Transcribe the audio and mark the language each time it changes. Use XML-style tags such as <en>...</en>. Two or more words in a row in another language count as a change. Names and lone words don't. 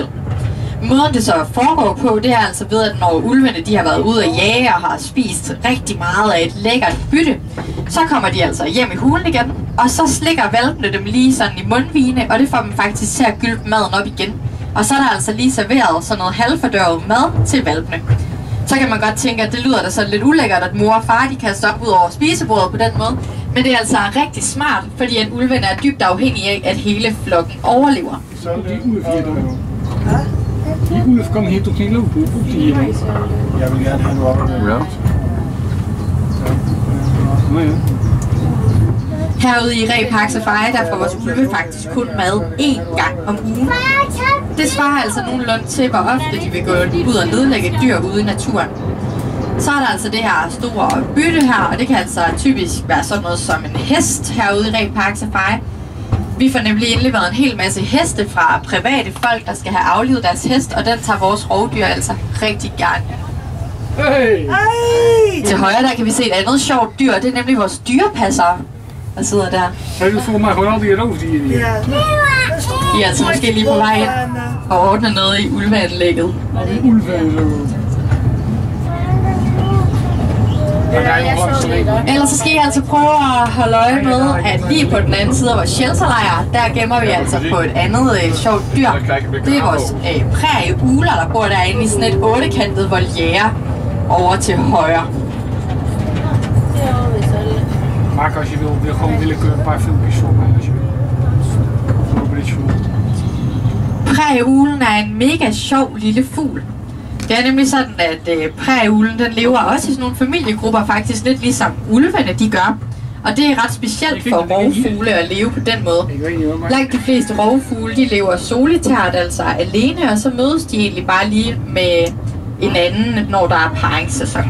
<da>Måden det så foregår på, det er altså ved, at når ulvene de har været ude at jage og har spist rigtig meget af et lækkert bytte, så kommer de altså hjem i hulen igen, og så slikker hvalpene dem lige sådan i mundvigene, og det får dem faktisk til at gylpe maden op igen. Og så er der altså lige serveret sådan noget halvfordørret mad til hvalpene. Så kan man godt tænke, at det lyder da sådan lidt ulækkert, at mor og far de kaster op ud over spisebordet på den måde. Men det er altså rigtig smart, fordi at ulven er dybt afhængig af, at hele flokken overlever.</da> <nl>Så die ulf hier dan? Die ulf kan hier toch niet lopen? Of die hier?</nl> <da>Jeg vil gerne have en walk.</da> <nl>Ja. Nee.</nl> <da>Herude i Ree Park Safari, der får vores ulve faktisk kun mad én gang om ugen. Det svarer altså nogenlunde til, hvor ofte de vil gå ud og nedlægge dyr ude i naturen. Så er der altså det her store bytte her, og det kan altså typisk være sådan noget som en hest herude i Ree Park Safari. Vi får nemlig indleveret en hel masse heste fra private folk, der skal have aflivet deres hest, og den tager vores rovdyr altså rigtig gerne. Hey! Til højre der kan vi se et andet sjovt dyr, det er nemlig vores dyrepasser, der sidder der.</da> <nl>Hij doet volgens mij gewoon al die roofdieren hier. Ja.</nl> <da>I er altså måske lige på vej ind og ordne noget i ulveanlægget.</da> <nl>Al die ulven en zo.</nl> <da>Ellers så skal I altså prøve at holde øje med, at lige på den anden side af vores shelterlejr, der gemmer vi altså på et andet sjovt dyr. Det er vores prærieugler, der bor derinde i sådan et 8-kantet voliere over til højre.</da> <nl>Maak als je wil gewoon willekeurig een paar filmpjes voor mij als je wil. Voor</nl> <da>Prærieuglen er en mega sjov lille fugl. Det er nemlig sådan, at prærieuglen den lever også i sådan nogle familiegrupper, faktisk lidt ligesom ulvene de gør. Og det er ret specielt for rovfugle at leve på den måde. Langt de fleste rovfugle de lever solitært, altså alene, og så mødes de egentlig bare lige med en anden, når der er paringssæson.</da>